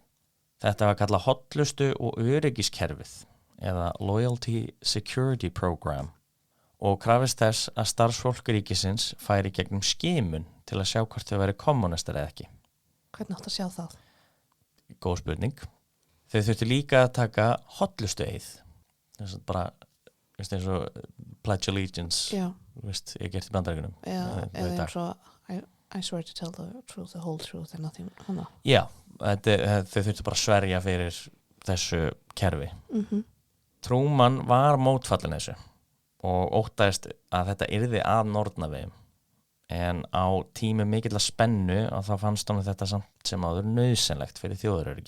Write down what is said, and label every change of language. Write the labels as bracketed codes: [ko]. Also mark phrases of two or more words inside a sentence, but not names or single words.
[is] Þetta var kallað hollustu og öryggiskerfið eða [en] Loyalty Security Program [is] og krafist þess að starfsfólk ríkisins færi gegnum skimun til að sjá hvort þau væri kommunistar eða ekki. Hvernig átt að sjá það? Góð spurning. Þau þurftu líka að taka hollustu eið. Þess að bara, eins og [en] Pledge Allegiance, [is] ég gert í Bandaríkjunum. Já, eða eins og [en] I swear to tell the truth, the whole truth and nothing. [is] Já, þau þurftu bara að sverja fyrir þessu kerfi. Truman var mótfallin þessu og óttaðist að þetta yrði að nornavegum. En á tími mikilla spennu og þá fannst honum þetta samt sem áður nauðsynlegt fyrir þjóðaröryggi.